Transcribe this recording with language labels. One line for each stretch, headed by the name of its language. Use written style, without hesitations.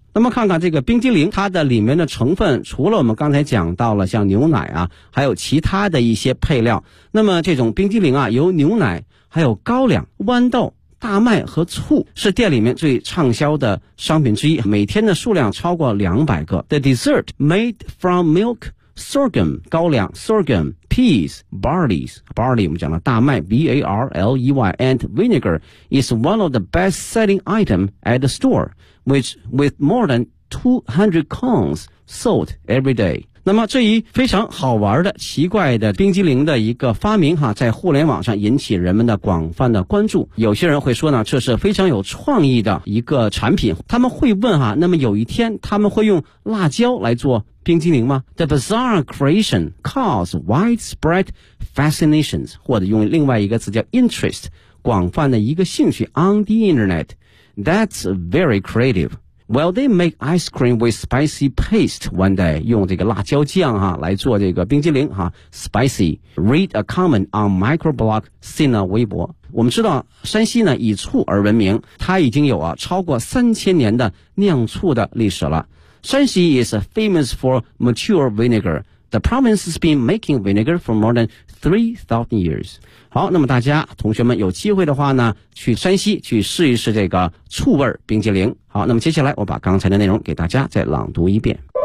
Chinese: 那么看看这个冰激凌，它的里面的成分，除了我们刚才讲到了像牛奶啊，还有其他的一些配料。那么这种冰激凌啊，由牛奶、还有高粱、豌豆、大麦和醋是店里面最畅销的商品之一，每天的数量超过200个。
English: The dessert made from milk, sorghum, 高粱 sorghum, peas, barley
Chinese: 我们讲了大麦
English: barley, and vinegar is one of the best selling items at the store, which with more than 200 cones sold every day.
Chinese: 那么这一非常好玩的奇怪的冰激凌的一个发明哈，在互联网上引起人们的广泛的关注。有些人会说呢，这是非常有创意的一个产品。他们会问哈，那么有一天他们会用辣椒来做冰激凌吗？
English: The bizarre creation caused widespread fascinations,
Chinese: 或者用另外一个词叫
English: interest,
Chinese: 广泛的一个兴趣
English: on the internet. That's very creative. Will they make ice cream with spicy paste one day?
Chinese: 用这个辣椒酱啊来做这个冰激凌啊 ,spicy.
English: Read a comment on microblog Sina Weibo.
Chinese: 我们知道山西呢以醋而闻名，它已经有啊超过3000年的酿醋的历史了。
English: Shanxi is famous for mature vinegar. The province has been making vinegar for more than 3,000 years.
Chinese: 好，那么大家同学们有机会的话呢，去山西去试一试这个醋味冰激凌。好，那么接下来我把刚才的内容给大家再朗读一遍。